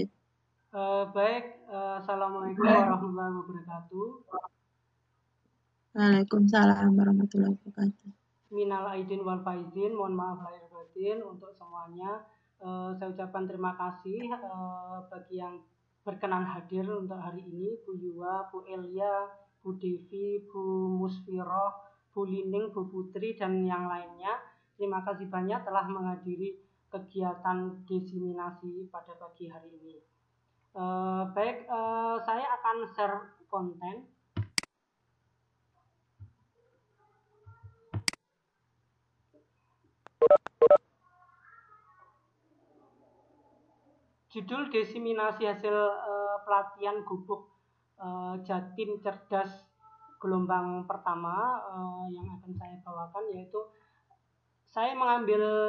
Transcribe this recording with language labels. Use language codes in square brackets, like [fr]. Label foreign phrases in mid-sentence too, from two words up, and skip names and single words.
[ar] Baik, السلام عليكم ورحمة الله وبركاته. وعليكم السلام ورحمة الله وبركاته. من العائدين والفائزين, [id] mohon maaf lahir batin untuk semuanya. Saya ucapkan terima kasih bagi yang berkenan hadir untuk hari ini, Bu Yua, Bu Elia, Bu Devi, Bu Musfiroh, Bu Lining, Bu Putri, dan yang lainnya. Terima kasih banyak telah menghadiri kegiatan diseminasi pada pagi hari ini. Baik, saya akan share konten. Judul diseminasi hasil pelatihan Gubuk Jatim Cerdas gelombang pertama yang akan saya bawakan, yaitu saya mengambil